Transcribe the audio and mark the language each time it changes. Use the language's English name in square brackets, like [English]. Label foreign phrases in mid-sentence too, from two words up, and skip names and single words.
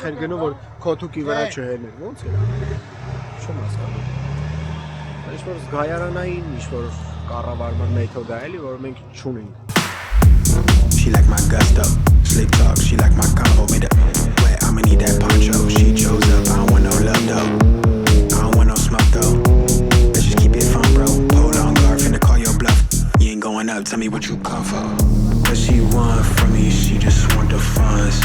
[Armenian] էր գնում, որ քոթուկի վրա չհելներ, ոնց է։ Չեմ հասկանում։ Ինչ-որ զգայարանային, ինչ-որ կառավարման մեթոդ է էլի, որ մենք չունենք։ [English] She like my gusto, sleep talk, she like my combo, made it wet, I'ma need that poncho. She chose up, I don't want no love though, I don't want no smoke though. Let's just keep it fun, bro. Hold on guard, finna call your bluff. You ain't going up, tell me what you come for. What she want from me, she just want the funds.